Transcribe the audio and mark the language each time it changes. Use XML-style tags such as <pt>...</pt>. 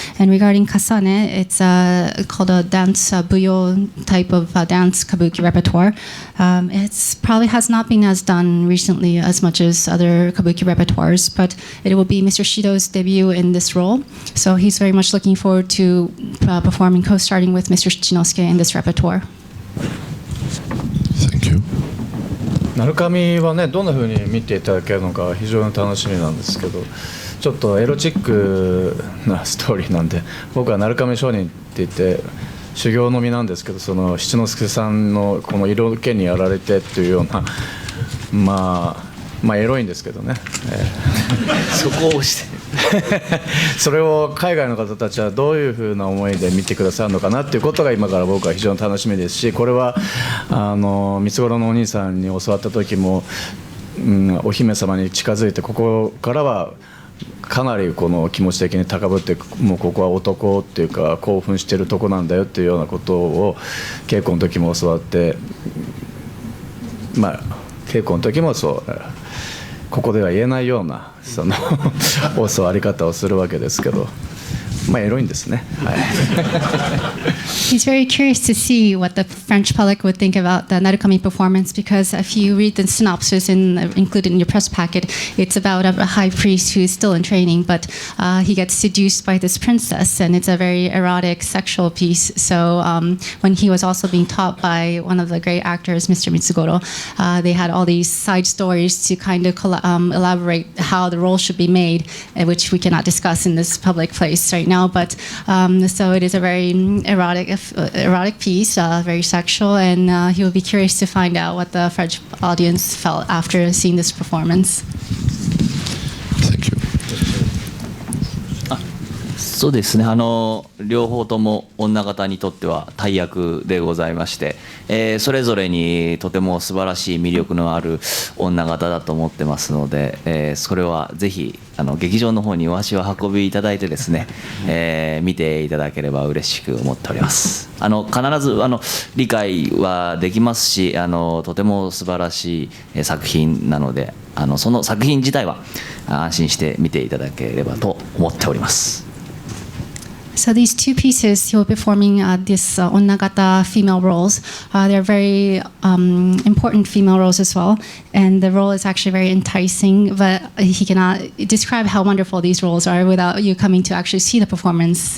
<en>And regarding kasane, it's called a dance buyo type of dance kabuki repertoire. It's probably has not been as done recently as much as other kabuki repertoires, but it will be Mr. Shido's debut in this role. So he's very much looking forward to performing, co-starting with Mr. Shichinosuke in this repertoire. Thank you.</en> <ja>鳴神はね、どんな風に見ていただけるのか非常に楽しみなんですけど、ちょっとエロチックなストーリーなんで、僕は鳴神商人って言って修行の身なんですけど、その七之助さんのこの色気にやられてっていうような、エロいんですけどね、そこを押してそれを海外の方たちはどういうふうな思いで見てくださるのかなっていうことが今から僕は非常に楽しみですし、これは三つ頃のお兄さんに教わった時も、お姫様に近づいて、ここからはかなりこの気持ち的に高ぶって、もうここは男っていうか興奮してるとこなんだよっていうようなことを稽古の時も教わって、稽稽古の時もそうここでは言えないようなその教わり方をするわけですけど。まあエロいんですね。はい。</ja> <en>He's very curious to see what the French public would think about the Narukami performance, because if you read the synopsis included in your press packet, it's about a high priest who's still in training, but he gets seduced by this princess, and it's a very erotic, sexual piece. So when he was also being taught by one of the great actors, Mr. Mitsugoro, they had all these side stories to kind of elaborate how the role should be made, which we cannot discuss in this public place right now. But so it is a very erotic piece, very sexual, and he will be curious to find out what the French audience felt after seeing this performance. Thank you.</en> <ja>そうですね、両方とも女方にとっては大役でございまして、それぞれにとても素晴らしい魅力のある女方だと思ってますので、それはぜひ劇場の方にお足を運びいただいてですね、見ていただければ嬉しく思っております。必ず理解はできますし、とても素晴らしい作品なので、その作品自体は安心して見ていただければと思っております。</ja> <en>So these two pieces, you're performing this onnagata female roles. They're very important female roles as well, and the role is actually very enticing. But he cannot describe how wonderful these roles are without you coming to actually see the performance.</en>